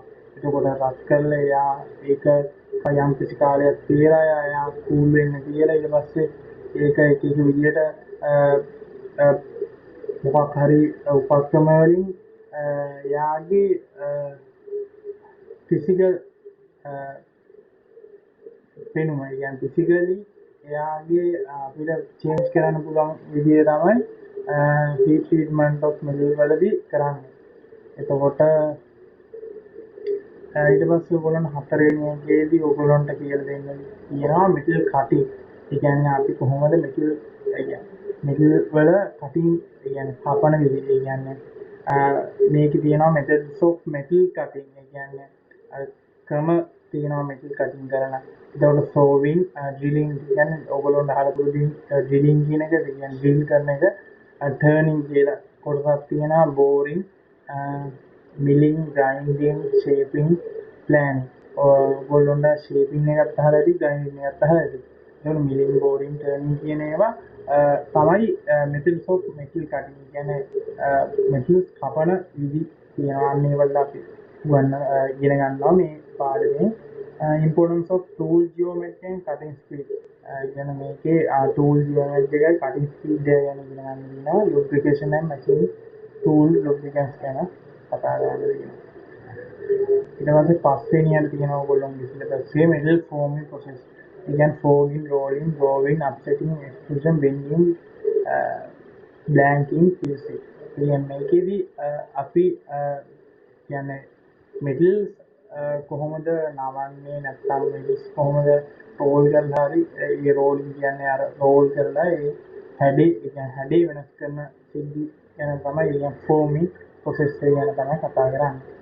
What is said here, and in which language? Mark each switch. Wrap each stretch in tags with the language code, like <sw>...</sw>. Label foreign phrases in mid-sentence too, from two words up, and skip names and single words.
<si>එතකොට රත් කරලා එයා ඒක යම් කිසි කාලයක් තියලා එයා කූල් වෙන්න කියලා ඊට පස්සේ ඒක එක එක විදිහට මොකක් හරි උපක්‍රම වලින් එයාගේ ෆිසිකල් පෙනුම, කියන්නේ ෆිසිකලි එයාගේ අපිට චේන්ජ් කරන්න පුළුවන් විදිය තමයි</si> <en>heat treatment of metal</en> <si>වලදී කරන්නේ. එතකොට ඊට පස්සේ ඔයගොල්ලන්ට හතරවෙනි එකේදී ඔයගොල්ලන්ට කියලා දෙන්න කියනවා</si> <en>metal cutting.</en> <si>ඒ කියන්නේ අපි කොහොමද metal වල cutting, ඒ කියන්නේ කපන විදිහ. ඒ කියන්නේ මේකේ තියෙනවා</si> <en>methods of metal cutting.</en> <si>ඒ කියන්නේ ක්‍රම තියෙනවා</si> <en>metal cutting</en> <si>කරන. ඒකට</si> <en>sawing, drilling</en> <si>කියන්නේ ඔයගොල්ලන්ට අහලා පුරුදු drilling කියන එක, ඒ කියන්නේ drill කරන එක, turning කියලා කොටසක් තියෙනවා,</si> <en>boring, milling, grinding, shaping, planing.</en> <si>ඔයගොල්ලන්ට shaping එකත් අහලා ඇති, grinding එකත් අහලා ඇති. ඒකට</si> <en>milling, boring, turning</en> <si>කියන ඒවා තමයි</si> <en>methods of metal cutting.</en> <si>කියන්නේ metals කපන විදි තියෙනවා. අන්න ඒවල අපි ඉගෙන ගන්නවා මේ පාඩමේ.</si> <en>Importance of tool geometry and cutting speed.</en> <si>කියන මේකේ</si> <en>tool geometry</en> <si>එකයි</si> <en>cutting speed</en> <si>එක ගැන ඉගෙන ගන්න දිනවා.</si> <en>lubrication and machine tool lubricants</en> <si>ගැන කතා කරන්න දිනවා. ඊට පස්සේ පස්වෙනියට තියෙනවා ඔයගොල්ලන්ගේ syllabus එකේ</si> <en>metal forming process.</en> <si>ඒ කියන්නේ</si> <en>fogging, rolling, drawing, upsetting, extrusion, bending, blanking, piercing.</en> <si>කියන්නේ මේකේදී අපි කියන්නේ metals කොහොමද නවන්නේ, නැත්නම් metals කොහොමද roll කරලා හරි, ඒ rolling කියන්නේ අර roll කරලා ඒ හැඩේ වෙනස් කරන සිද්ධි ගැන තමයි ඒ</si> <en>forming process</en> <si>එක ගැන තමයි කතා කරන්නේ.</si>